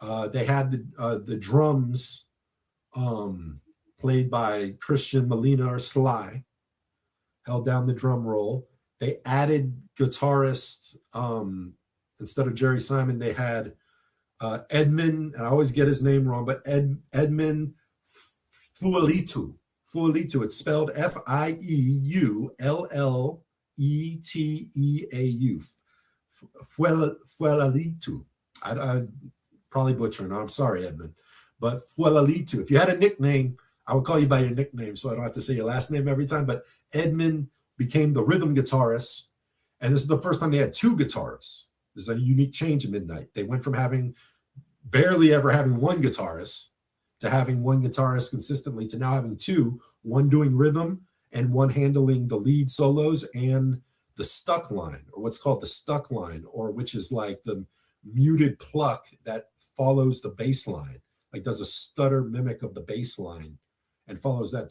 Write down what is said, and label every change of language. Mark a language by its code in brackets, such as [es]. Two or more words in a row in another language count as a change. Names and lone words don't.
[en] They had the drums played by Christian Molina or Sly, held down the drum roll. They added guitarists. Instead of Jerry Simon, they had Edmund, and I always get his name wrong, but Edmund Fualitu. Fualitu, it's spelled F-I-E-U-L-L-E-T-E-A-U. Fualitu. I probably butchering. I'm sorry, Edmund. But Fualitu. If you had a nickname, I would call you by your nickname, so I don't have to say your last name every time. But Edmund became the rhythm guitarist, and this is the first time they had two guitarists. There's a unique change in Midnight. They went from barely ever having one guitarist to having one guitarist consistently to now having two, one doing rhythm and one handling the lead solos and the stuck line, or what's called the stuck line, or which is like the muted pluck that follows the bass line, like does a stutter mimic of the bass line and follows that.